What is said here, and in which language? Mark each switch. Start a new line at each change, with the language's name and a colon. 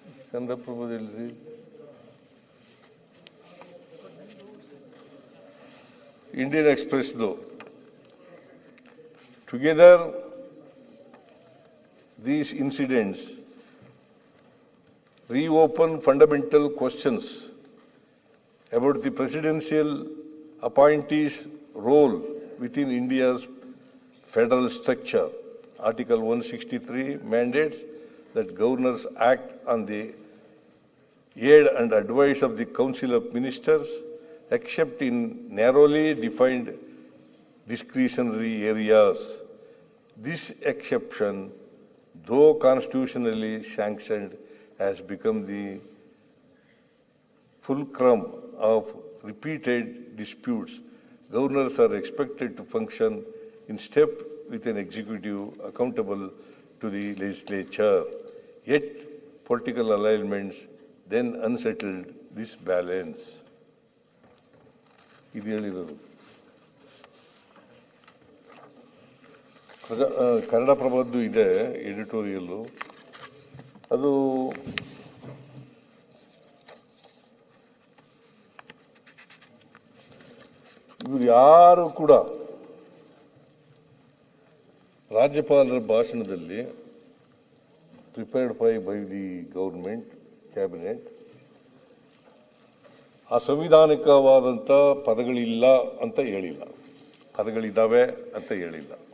Kannada: ಕನ್ನಡಪ್ರಭದಲ್ಲಿ Indian ಎಕ್ಸ್ಪ್ರೆಸ್ದು together
English: these incidents reopen fundamental questions about the presidential appointees' role within India's federal structure. Article 163 mandates that governors act on the aid and advice of the Council of Ministers, except in narrowly defined discretionary areas. This exception, though constitutionally sanctioned, has become the fulcrum of repeated disputes. Governors are expected to function in step with an executive accountable to the legislature. Yet, political alignments then unsettled this balance.
Kannada: ಇದು ಹೇಳಿರೋದು ಕನ್ನಡಪ್ರಭದ್ದು ಇದೆ ಎಡಿಟೋರಿಯಲ್ಲು. ಅದು ಇವರು ಯಾರು ಕೂಡ ರಾಜ್ಯಪಾಲರ ಭಾಷಣದಲ್ಲಿ prepared by the government cabinet ಅಸಂವಿಧಾನಿಕವಾದಂಥ ಪದಗಳಿಲ್ಲ ಅಂತ ಹೇಳಿಲ್ಲ, ಪದಗಳಿದ್ದಾವೆ ಅಂತ ಹೇಳಿಲ್ಲ.